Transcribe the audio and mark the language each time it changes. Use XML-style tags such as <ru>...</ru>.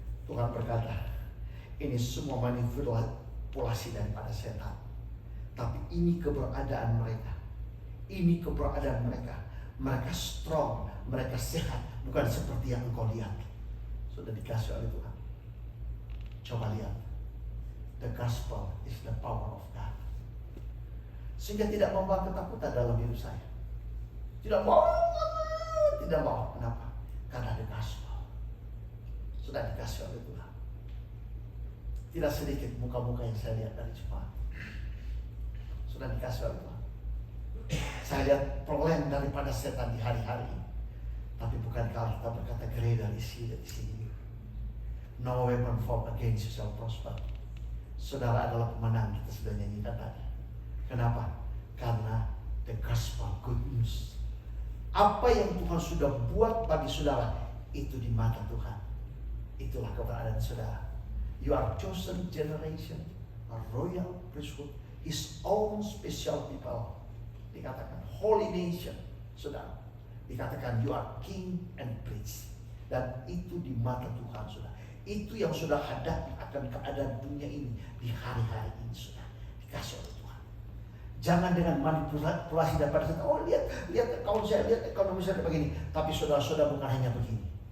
<id>Tuhan berkata, ini semua manipulasi daripada setan. Tapi ini keberadaan mereka. Ini keberadaan mereka. Mereka strong, mereka sehat. Bukan seperti yang engkau lihat. Sudah dikasih oleh Tuhan. Coba lihat.</id> <en>The gospel is the power of God.</en> <id>Sehingga tidak membawa ketakutan dalam hidup saya. Tidak bawa. Kenapa? Karena</id> <en>the gospel</en> <id>sudah dikasih oleh Tuhan. Tidak sedikit muka-muka yang saya lihat dari jemaat. Sudah dikasih oleh Tuhan. Saya lihat problem daripada setan di hari-hari ini. Tapi bukankah kita berkata</id> <en>greater is He that is in you. No weapon formed against you shall prosper.</en> <id>Saudara adalah pemenang, kita sudah nyanyikan tadi. Kenapa? Karena</id> <en>the gospel, good news.</en> <id>Apa yang Tuhan sudah buat bagi saudara, itu di mata Tuhan. Itulah keberadaan saudara.</id> <en>You are chosen generation, a royal priesthood, His own special people. Dikatakan holy nation, saudara. Dikatakan you are king and priest.</en> <id>Dan itu di mata Tuhan, saudara. Itu yang sudah hadapi akan keadaan dunia ini di hari-hari ini, sudah dikasih oleh Tuhan. Jangan dengan manipulasi daripada setan. Oh lihat kalau saya lihat ekonomi saya begini. Tapi saudara-saudara bukan hanya begini.</id>